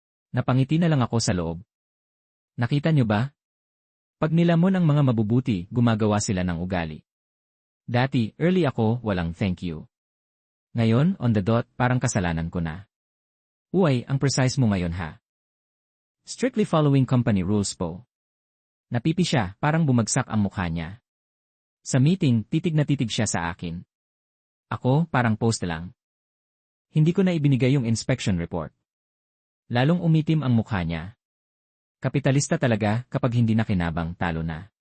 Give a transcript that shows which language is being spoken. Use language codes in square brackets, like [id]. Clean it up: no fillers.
[tl] Napangiti na lang ako sa loob. Nakita niyo ba? Pag nilamon ang mga mabubuti, gumagawa sila ng ugali. Dati, early ako, [en] walang thank you. [tl] Ngayon, [en] on the dot, [tl] parang kasalanan ko na. Uy, ang precise mo ngayon ha. [en] Strictly following company rules po. [tl] Napipi siya, parang bumagsak ang mukha niya. Sa meeting, titig na titig siya sa akin. Ako, parang post lang. Hindi ko na ibinigay yung inspection report. Lalong umitim ang mukha niya. Kapitalista talaga kapag hindi nakinabang, talo na.